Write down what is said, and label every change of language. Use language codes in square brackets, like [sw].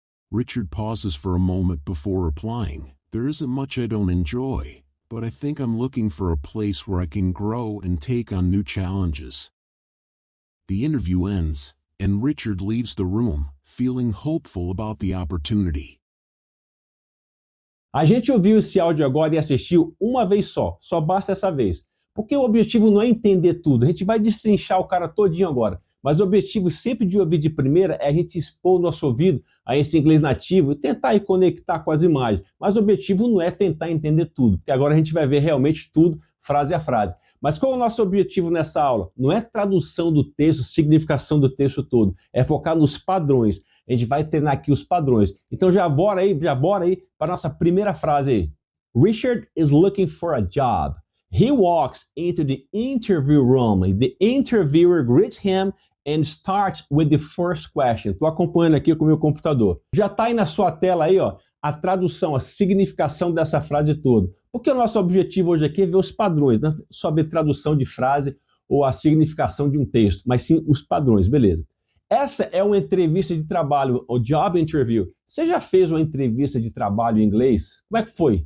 [en] Richard pauses for a moment before replying, there isn't much I don't enjoy, but I think I'm looking for a place where I can grow and take on new challenges. The interview ends, and Richard leaves the room, feeling hopeful about the opportunity. [pt] A gente ouviu esse áudio agora e assistiu uma vez só basta essa vez. Porque o objetivo não é entender tudo, a gente vai destrinchar o cara todinho agora. Mas o objetivo sempre de ouvir de primeira é a gente expor o nosso ouvido a esse inglês nativo e tentar aí conectar com as imagens. Mas o objetivo não é tentar entender tudo, porque agora a gente vai ver realmente tudo, frase a frase. Mas qual é o nosso objetivo nessa aula? Não é tradução do texto, significação do texto todo, é focar nos padrões. A gente vai treinar aqui os padrões. Então já bora aí para a nossa primeira frase aí. [en] Richard is looking for a job. He walks into the interview room. The interviewer greets him and starts with the first question. [pt] Estou acompanhando aqui com o meu computador. Já está aí na sua tela aí, ó, a tradução, a significação dessa frase toda. Porque o nosso objetivo hoje aqui é ver os padrões, não é só ver tradução de frase ou a significação de um texto, mas sim os padrões, beleza? Essa é uma entrevista de trabalho, o job interview. Você já fez uma entrevista de trabalho em inglês? Como é que foi?